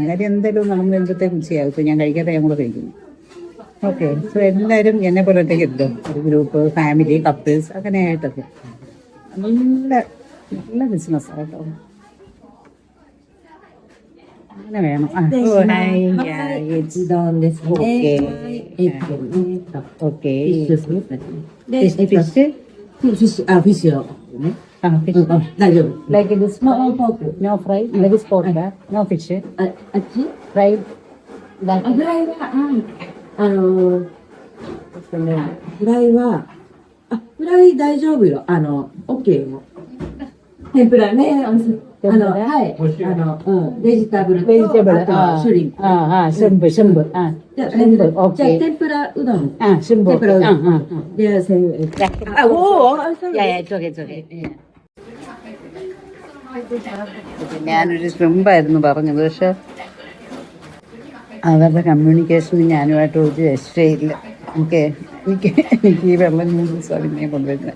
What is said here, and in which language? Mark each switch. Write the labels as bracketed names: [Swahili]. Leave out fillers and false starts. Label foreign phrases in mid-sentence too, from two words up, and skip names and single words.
[Malayalam] കാര്യം എന്തായാലും നമ്മൾ എന്തൊക്കെ രുചിയാകും. ഇപ്പോൾ ഞാൻ കഴിക്കാതെ ഞാൻ കൂടെ കഴിക്കുന്നു. ഓക്കെ, സോ എല്ലാവരും എന്നെ പോലെ ഒറ്റയ്ക്ക് എത്തും. ഒരു ഗ്രൂപ്പ്, ഫാമിലി, കപ്പിൾസ് അങ്ങനെ ആയിട്ടൊക്കെ നല്ല നല്ല ബിസിനസ്സാണ് കേട്ടോ. അങ്ങനെ വേണം. [English] Like this, no fry, like this pork, no fish, fried. [Japanese] フライは、フライは、フライ大丈夫よ。OK よ。天ぷらね、はい。ベジタブルと、あとシュリンプ。シュンプ、じゃあ天ぷらうどん。シュンプ。天ぷらうどん。で、 [English] it's okay. [Malayalam] ഞാനൊരു ശ്രിമ്പായിരുന്നു പറഞ്ഞത്. പക്ഷെ അവരുടെ കമ്മ്യൂണിക്കേഷന് ഞാനുമായിട്ട് ഒരു രക്ഷയില്ല. എനിക്ക് ഈ വെള്ളം നൂഡിൽസാണ് പിന്നെ കൊണ്ടുവരുന്നത്.